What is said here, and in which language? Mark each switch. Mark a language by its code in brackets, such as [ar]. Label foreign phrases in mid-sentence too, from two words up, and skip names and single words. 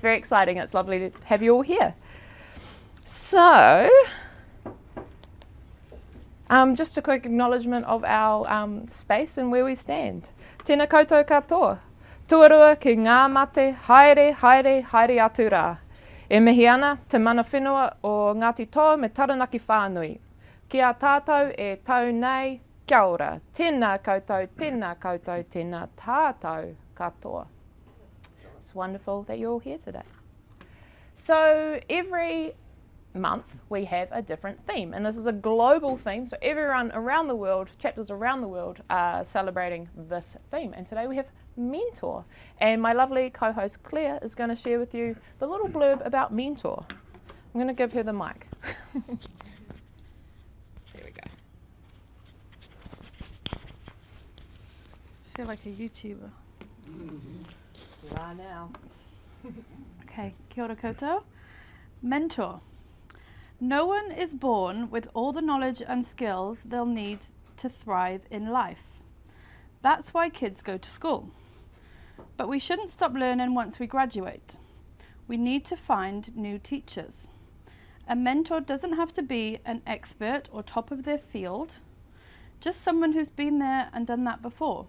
[en] very exciting. It's lovely to have you all here. So, just a quick acknowledgement of our space and where we stand. [mi] Tēnā koutou katoa. Tuarua ki ngā mate, haere, haere, haere atu rā. E mihi ana te mana whenua o Ngāti Toa me Taranaki Whānui. Kia tātou e tau nei, kia ora. Tēnā koutou, tēnā koutou, tēnā tātou katoa. [en] It's wonderful that you're all here today. So every month we have a different theme, and this is a global theme, so everyone around the world, chapters around the world are celebrating this theme, and today we have mentor, and my lovely co-host Claire is going to share with you the little blurb about mentor. I'm going to give her the mic. There we go. I feel like a YouTuber. You are now. [mi] Okay, kia ora koutou. [en] Mentor. No one is born with all the knowledge and skills they'll need to thrive in life. That's why kids go to school. But we shouldn't stop learning once we graduate. We need to find new teachers. A mentor doesn't have to be an expert or top of their field, just someone who's been there and done that before.